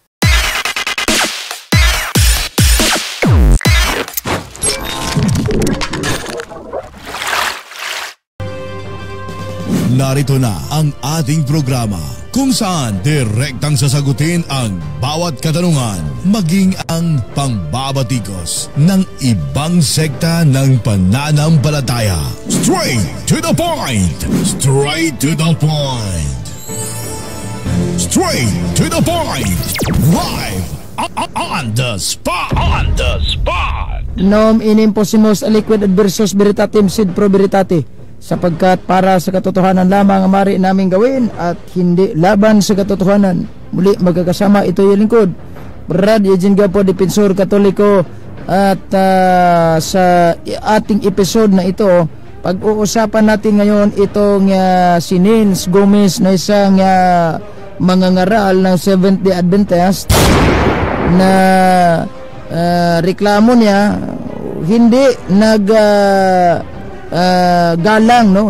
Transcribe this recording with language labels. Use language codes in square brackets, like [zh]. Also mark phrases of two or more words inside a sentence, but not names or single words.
[tl] Narito na ang ating programa kung saan direktang sasagutin ang bawat katanungan, maging ang pangbabatikos ng ibang sekta ng pananampalataya. [en] Straight to the point! Straight to the point! Straight to the point! Live on the spot! On the spot! [la] Nom inimposimus aliquid adversus veritatem sed pro veritate, [tl] sapagkat para sa katotohanan lamang ang mari namin gawin at hindi laban sa katotohanan. Muli magkakasama ito yung lingkod, Brad Eugene Gapo, Depensor Katoliko. At sa ating episode na ito, pag-uusapan natin ngayon itong si Nins Gomez na isang mangangaral ng Seventh-day Adventist na reklamo niya hindi galang, no?